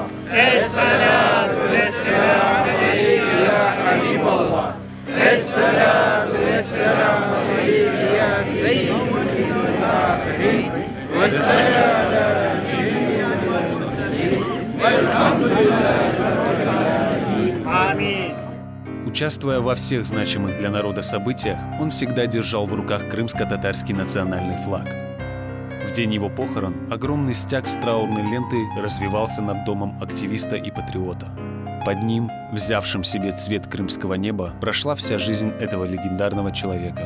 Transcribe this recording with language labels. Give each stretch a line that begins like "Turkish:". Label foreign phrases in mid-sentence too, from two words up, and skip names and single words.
Arabic: الصلاة والسلام عليك يا حبيب الله. الصلاة والسلام عليك يا سيد الظاهرين. والسلام على جميع المرسلين. والحمد لله رب العالمين.
Russian: Аминь. Участвуя во всех значимых для народа событиях, он всегда держал в руках крымско-татарский национальный флаг. В день его похорон огромный стяг с траурной лентой развивался над домом активиста и патриота. Под ним, взявшим себе цвет крымского неба, прошла вся жизнь этого легендарного человека.